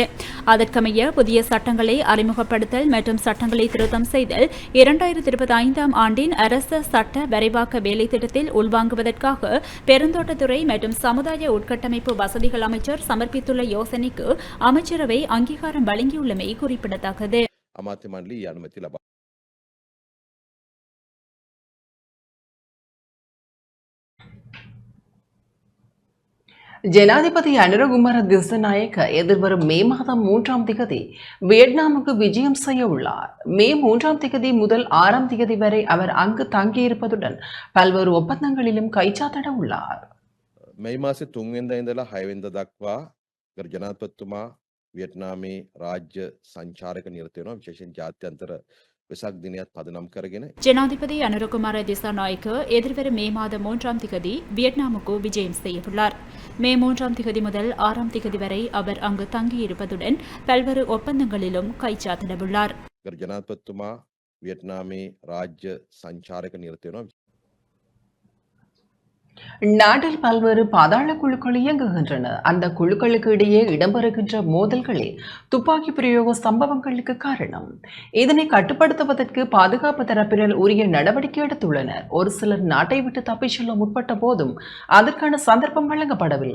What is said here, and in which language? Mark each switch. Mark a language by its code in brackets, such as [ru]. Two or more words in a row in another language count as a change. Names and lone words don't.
[ta] அதற்கமைய புதிய சட்டங்களை அறிமுகப்படுத்தல் மற்றும் சட்டங்களை திருத்தம் செய்தல் 2025 ஆண்டின் அரச சட்ட வரைவாக்க வேலை திட்டத்தில் உள்வாங்குவதற்காக பெருந்தோட்டத்துறை மற்றும் சமுதாய உட்கட்டமைப்பு வசதிகள் அமைச்சர் சமர்ப்பித்துள்ள யோசனைக்கு அமைச்சரவை அங்கீகாரம் வழங்கியுள்ளமை குறிப்பிடத்தக்கது. [si] අමාත්‍ය මණ්ඩලය අනුමැතිය ලබා [ta] ஜனாதிபதி அனுரகுமார திஸ்ஸநாயக்க எதிர்வரும் மே மாதம் 3ஆம் திகதி வியட்நாமுக்கு விஜயம் செய்ய உள்ளார். மே 3ஆம் திகதி முதல் 6ஆம் திகதி வரை அவர் அங்கு தங்கியிருப்பதுடன் பல்வேறு ஒப்பந்தங்களிலும் கைச்சாத்திட உள்ளார். [si] මේ මාසේ 3 වෙනිදා ඉඳලා 6 වෙනිදා දක්වා ගරු ජනාධිපතිතුමා වියට්නාමේ රාජ්‍ය සංචාරක නිරත වෙනවා. විශේෂයෙන් ජාත්‍යන්තර වෙසක් දිනයත් පදනම් කරගෙන [ta] ஜனாதிபதி அனுரகுமார திசாநாயக்க எதிர்வரும் மே மாதம் 3ஆம் திகதி வியட்நாமுக்கு விஜயம் செய்யவுள்ளார். மே 3ஆம் திகதி முதல் 6ஆம் திகதி வரை அவர் அங்கு தங்கியிருப்பதுடன் பல்வேறு ஒப்பந்தங்களிலும் கைச்சாத்திடவுள்ளார். [si] ගරු ජනාධිපතිතුමා වියට්නාමේ රාජ්‍ය සංචාරක නිරත වෙනවා. [ta] நாட்டில் பல்வேறு பாதாள குழுக்கள் இயங்குகின்றன. அந்த குழுக்களுக்கு இடையே இடம்பெறுகின்ற மோதல்களே துப்பாக்கி பிரயோக சம்பவங்களுக்கு காரணம். இதனை கட்டுப்படுத்துவதற்கு பாதுகாப்பு தரப்பினர் உரிய நடவடிக்கை எடுத்துள்ளனர். ஒரு சிலர் நாட்டை விட்டு தப்பிச் செல்ல முற்பட்ட போதும் அதற்கான சந்தர்ப்பம் வழங்கப்படவில்லை.